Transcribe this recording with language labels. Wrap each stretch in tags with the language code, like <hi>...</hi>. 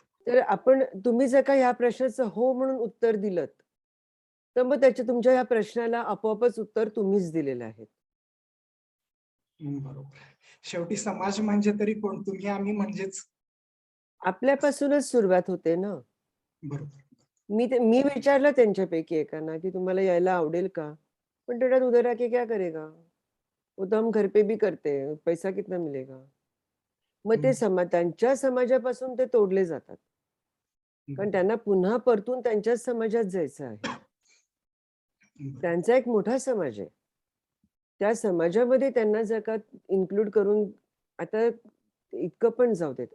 <mr>तर तुम्ही जर का ह्या प्रश्नाचं हो म्हणून उत्तर दिलं तर मग तुमच्या ह्या प्रश्नाला आपोआपच उत्तर तुम्हीच दिलेलं आहे. बरोबर. शेवटी समाज म्हणजे तरी कोण? तुम्ही आम्ही म्हणजेच. आपल्यापासूनच सुरुवात होते ना. बरोबर. मी विचारलं त्यांच्यापैकी एकांना की तुम्हाला यायला आवडेल का? पण तेवढ्यात</mr> <hi>उधर आके क्या करेगा? वो तो हम घर पे भी करते हैं, पैसा कितना मिलेगा?</hi> <mr>मग ते त्यांच्या समाजापासून ते तोडले जातात. कारण त्यांना पुन्हा परतून त्यांच्याच समाजात जायचं आहे. त्यांचा एक मोठा समाज आहे. त्या समाजामध्ये त्यांना जर का इन्क्लूड करून आता इतकं पण जाऊ देत.</mr>